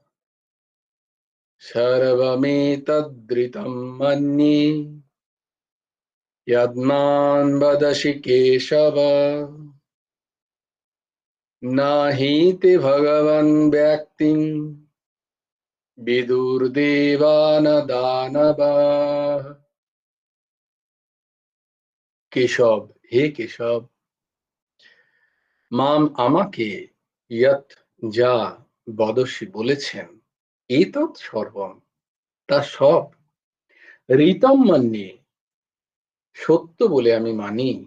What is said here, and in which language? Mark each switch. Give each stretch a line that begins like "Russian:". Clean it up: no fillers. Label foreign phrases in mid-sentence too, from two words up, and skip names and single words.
Sanskrit: सर्वमेतदृतं मन्ये यद्मां वदसि केशव, न हि ते भगवान् व्यक्तिं विदुर्देवान् दानवाः।
Bangla: কেশব, হে কেশব, মাম আমাকে, ইয়ৎ যা, বদসি বলেছেন,
Sanskrit: এতৎ সর্বম
Bangla: তা সব,
Sanskrit: ঋতম মন্যে
Bangla: সত্য বলে আমি মানি,